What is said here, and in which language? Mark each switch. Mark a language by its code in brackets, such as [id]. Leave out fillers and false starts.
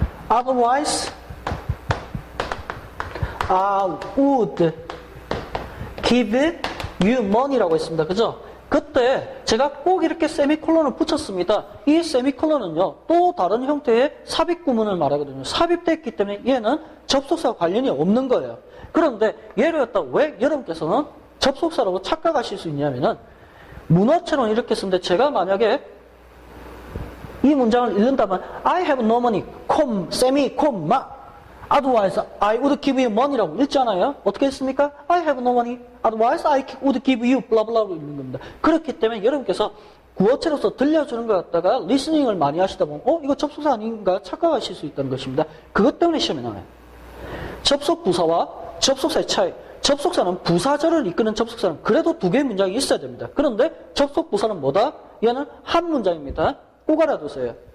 [en] Otherwise, I would give you money라고 했습니다. [ko] 그죠? 그때 제가 꼭 이렇게 세미콜론을 붙였습니다. 이 세미콜론은요, 또 다른 형태의 삽입 구문을 말하거든요. 삽입됐기 때문에 얘는 접속사와 관련이 없는 거예요. 그런데 얘를 갖다 왜 여러분께서는 접속사라고 착각하실 수 있냐면은 문어처럼 이렇게 쓰는데 제가 만약에 이 문장을 읽는다면 [en] I have no money, [ko] 세미콤마 [en] otherwise I would give you money [ko] 라고 읽잖아요. 어떻게 했습니까? [en] I have no money, otherwise I would give you [ko] 블라블라로 읽는 겁니다. 그렇기 때문에 여러분께서 구어체로서 들려주는 것 갖다가 리스닝을 많이 하시다 보면 이거 접속사 아닌가 착각하실 수 있다는 것입니다. 그것 때문에 시험에 나와요. 접속 부사와 접속사의 차이. 접속사는 부사절을 이끄는 접속사는 그래도 두 개의 문장이 있어야 됩니다. 그런데 접속 부사는 뭐다? 얘는 한 문장입니다. 꼭 알아두세요.